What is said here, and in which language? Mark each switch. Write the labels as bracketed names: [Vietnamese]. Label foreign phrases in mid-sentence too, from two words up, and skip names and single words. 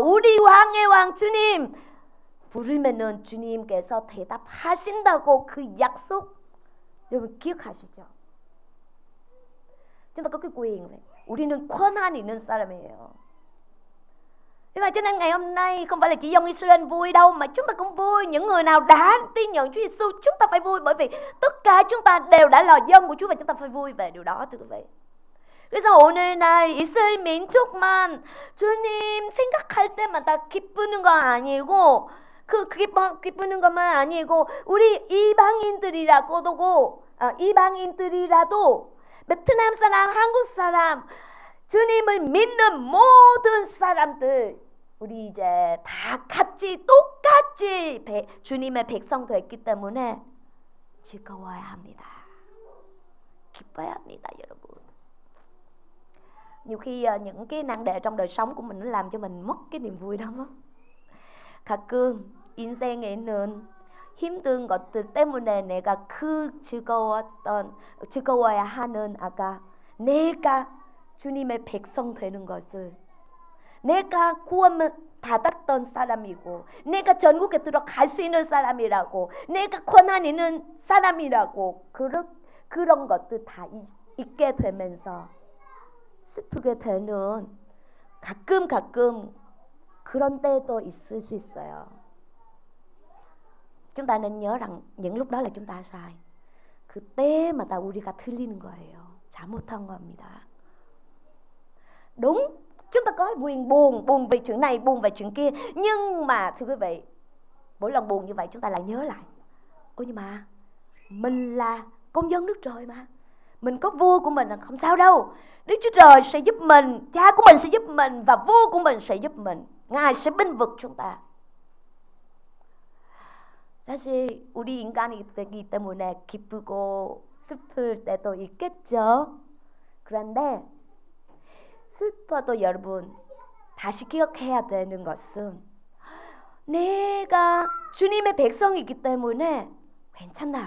[Korean] 우리 왕의 왕 주님 부르면은 주님께서 대답하신다고 그 약속 여러분 기억하시죠? [Vietnamese] Chúng ta có cái quyền này. [Korean] 우리는 권한 있는 사람이에요. [Vietnamese] Vì vậy cho nên ngày hôm nay không phải là chỉ dân Israel vui đâu, mà chúng ta cũng vui. Những người nào đã tin nhận Chúa Giêsu, chúng ta phải vui, bởi vì tất cả chúng ta đều đã là dân của Chúa và chúng ta phải vui về điều đó, thưa quý vị. [Korean] 그래서 오늘날 이스라엘 민족만 주님 생각할 때마다 기쁘는 거 아니고, 기쁘는 것만 아니고 우리 이방인들이라도 베트남 사람, 한국 사람, 주님을 믿는 모든 사람들, 우리 이제 다 같이 똑같이 주님의 백성 됐기 때문에 즐거워야 합니다. 기뻐야 합니다, 여러분. [Vietnamese] Nhiều khi những cái nan đề trong đời sống của mình nó làm cho mình mất cái niềm vui đó. [Korean] 가끔 인생에 있는 힘든 것들 때문에 내가 즐거워야 하는 내가 주님의 백성 되는 것을, 내가 구원을 받았던 사람이고, 내가 전국에 들어갈 수 있는 사람이라고, 내가 권한 있는 사람이라고, 그런 것들 다 있게 되면서 슬프게 되는 가끔 그런 때도 있을 수 있어요. [Vietnamese] Chúng ta nên nhớ rằng những lúc đó là chúng ta sai. [Korean] 그때마다 우리가 틀리는 거예요. 잘못한 겁니다. [Vietnamese] Đúng, chúng ta có quyền buồn về chuyện này, buồn về chuyện kia. Nhưng mà thưa quý vị, mỗi lần buồn như vậy chúng ta lại nhớ lại, nhưng mà mình là công dân nước trời mà, mình có vua của mình, là không sao đâu. Đức Chúa Trời sẽ giúp mình, cha của mình sẽ giúp mình, và vua của mình sẽ giúp mình. Ngài sẽ bênh vực chúng ta. [Korean] 사실 우리 인간이 되기 때문에 기쁘고 슬플 때도 있겠죠. 그런데 슬퍼도 여러분 다시 기억해야 되는 것은, 내가 주님의 백성이기 때문에 괜찮다.